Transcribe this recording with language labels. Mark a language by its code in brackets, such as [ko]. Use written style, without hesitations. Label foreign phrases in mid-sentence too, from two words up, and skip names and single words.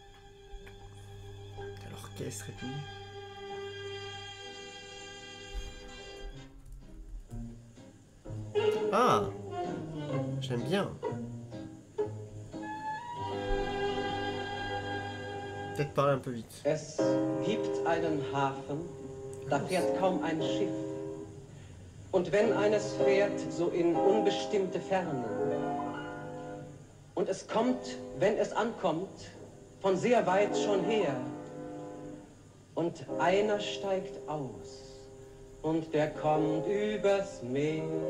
[fr] L'orchestre et tout. Ah, j'aime bien. Peut-être parler un peu vite. [de] Es gibt einen Hafen, da fährt kaum ein Schiff. Und wenn eines fährt, so in unbestimmte Ferne. Und es kommt, wenn es ankommt, von sehr weit schon her. Und einer steigt aus, und der kommt übers Meer.